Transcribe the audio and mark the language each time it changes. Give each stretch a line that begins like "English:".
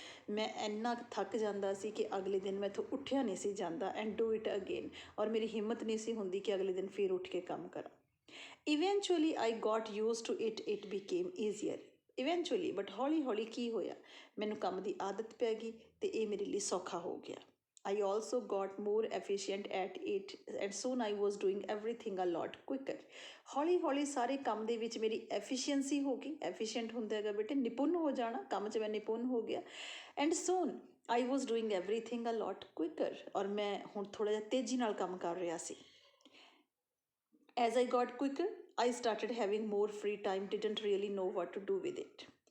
Punjabi: ਮੈਂ ਇੰਨਾ ਥੱਕ ਜਾਂਦਾ ਸੀ ਕਿ ਅਗਲੇ ਦਿਨ ਮੈਥੋਂ ਉੱਠਿਆ ਨਹੀਂ ਸੀ ਜਾਂਦਾ।
English: and do it again,
Punjabi: ਔਰ ਮੇਰੀ ਹਿੰਮਤ ਨਹੀਂ ਸੀ ਹੁੰਦੀ ਕਿ ਅਗਲੇ ਦਿਨ ਫਿਰ ਉੱਠ ਕੇ ਕੰਮ ਕਰਾਂ।
English: Eventually I got used to it became easier.
Punjabi: Eventually, but ਹੌਲੀ ਹੌਲੀ ਕੀ ਹੋਇਆ, ਮੈਨੂੰ ਕੰਮ ਦੀ ਆਦਤ ਪੈ ਗਈ ਅਤੇ ਇਹ ਮੇਰੇ ਲਈ ਸੌਖਾ ਹੋ ਗਿਆ।
English: I also got more efficient at it and soon I was doing everything a lot quicker।
Punjabi: ਹੌਲੀ ਹੌਲੀ ਸਾਰੇ ਕੰਮ ਦੇ ਵਿੱਚ ਮੇਰੀ ਐਫੀਸ਼ੀਐਂਸੀ ਹੋ ਗਈ। ਐਫੀਸ਼ੀਐਂਟ ਹੁੰਦਾ ਹੈਗਾ ਬੇਟੇ ਨਿਪੁੰਨ ਹੋ ਜਾਣਾ, ਕੰਮ 'ਚ ਮੈਂ ਨਿਪੁੰਨ ਹੋ ਗਿਆ।
English: and soon I was doing everything a lot quicker,
Punjabi: ਔਰ ਮੈਂ ਹੁਣ ਥੋੜ੍ਹਾ ਜਿਹਾ ਤੇਜ਼ੀ ਨਾਲ ਕੰਮ ਕਰ ਰਿਹਾ ਸੀ।
English: As I got quicker I started having more free time, didn't really know what to do with it.